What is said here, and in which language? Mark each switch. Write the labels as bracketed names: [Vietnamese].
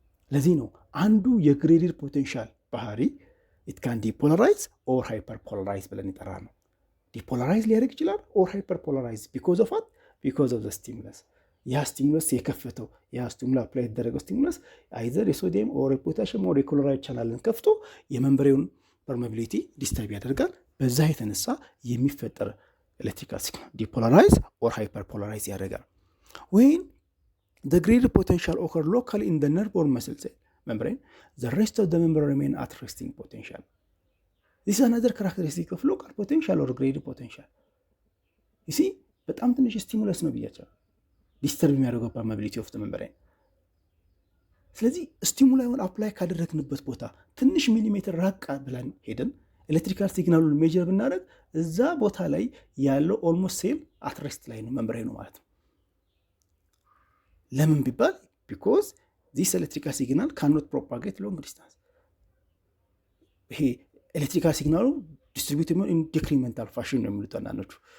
[Amharic] ለዚህ ነው አንዱ የግሬድድ ፖቴንሻል ባህሪ [English] it can depolarize or hyperpolarize [Amharic] ብለን ይጠራ ነው። ዲፖላራይዝ ሊያደርግ ይችላል or hyperpolarize [English] because of what because of the stimulus። [Amharic] ያ ስቲሙለስ የከፈተው ያ ስቲሙላ አፕላይ የተደረገው ስቲሙለስ አይዘር የሶዲየም or የፖታሽየም or የክሎራይድ ቻናልን ከፍቶ የመምብሬውን ፐርሜቢሊቲ ዲስተርብ ያደርጋል። በዛ የተነሳ የሚፈጠር ኤሌክትሪካል ሲግናል ዲፖላራይዝ or hyperpolarize ያደርጋል። [English] when the graded potential occur locally in the nerve or muscle cell membrane, the rest of the membrane remain at resting potential. This is another characteristic of local potential or graded potential. You see, [Amharic] በጣም ትንሽ ስቲሙለስ ነው ብያቸው ዲስተርብ የሚያደርገው ፐርሜቢሊቲ ኦፍ ዘ ሜምብሬን። ስለዚህ ስቲሙላዩን አፕላይ ካደረግንበት ቦታ ትንሽ ሚሊሜትር ራቅ ብለን ሄደን ኤሌክትሪካል ሲግናሉን ሜጀር ብናደርግ እዛ ቦታ ላይ ያለው ኦልሞስት ሴም አትሬስት ላይ ነው መምብሬኑ ማለት ነው። ለምን ቢባል ቢኮዝ [English] this electrical signal cannot propagate long distance። [Amharic] ይሄ ኤሌክትሪካል ሲግናሉ ዲስትሪቢዩት [English] in decremental fashion [Amharic] ነው የሚሉት አንዳንዶቹ።